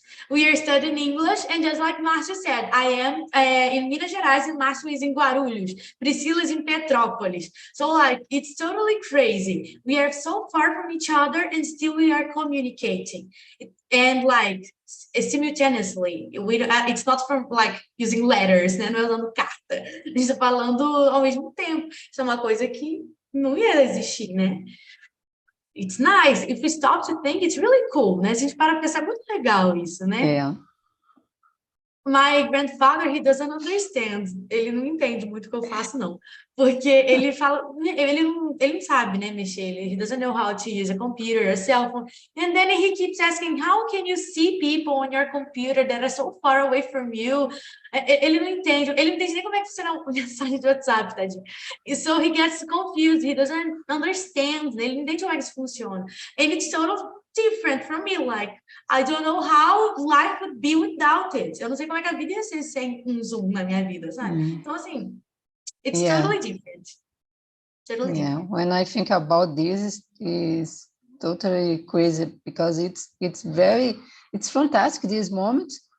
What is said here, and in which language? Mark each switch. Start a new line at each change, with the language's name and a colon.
English: We are studying English, and just like Márcio said, I am in Minas Gerais, and Márcio is in Guarulhos. Priscila is in Petrópolis. So, like, it's totally crazy. We are so far from each other, and still we are communicating. And, like, simultaneously. It's not from, like, using letters,
Portuguese: né? Não é usando carta. A gente está falando ao mesmo tempo. Isso é uma coisa que não ia existir, né?
English: It's nice. If we stop to think, it's really cool,
Portuguese: né? Se a gente para pensar, é muito legal isso, né?
English: Yeah. My grandfather, he doesn't understand.
Portuguese: Ele não entende muito o que eu faço, não. Porque ele fala... Ele não sabe, né, mexer.
English: He doesn't know how to use a computer, a cell phone. And then he keeps asking, how can you see people on your computer that are so far away from you?
Portuguese: Ele não entende nem como é que funciona a mensagem de WhatsApp, tadinho.
English: So he gets confused. He doesn't understand.
Portuguese: Ele não entende como é que isso funciona.
English: And it's sort of different from me, like, I don't know how life would be without it.
Portuguese: Eu não sei como é que a vida ia ser sem um Zoom na minha vida, sabe? Então, assim,
English: it's totally different. Totally different. When I think about this, is totally crazy because it's fantastic this moment.